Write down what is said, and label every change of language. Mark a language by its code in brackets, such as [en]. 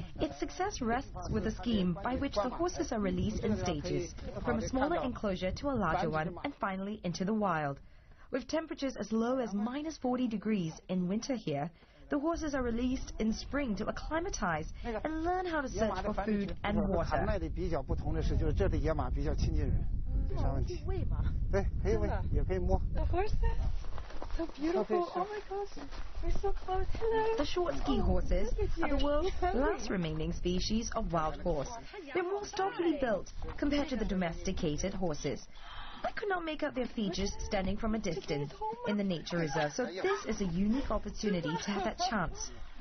[en] Its success rests with a scheme by which the horses are released in stages, from a smaller enclosure to a larger one, and finally into the wild. With temperatures as low as -40 degrees in winter here, the horses are released in spring to acclimatize and learn how to search for food and water. [zh] 含耐的比较不同的是，就是这的野马比较亲近人，没啥问题。喂吗？对，可以喂，也可以摸。 [en] The horses, so beautiful. Oh my gosh, we're so close. Hello. The Schwarzkopf horses are the world's last remaining species of wild horse. They're more stockily built compared to the domesticated horses. I could not make out their features standing from a distance in the nature reserve, so this is a unique opportunity to have that chance.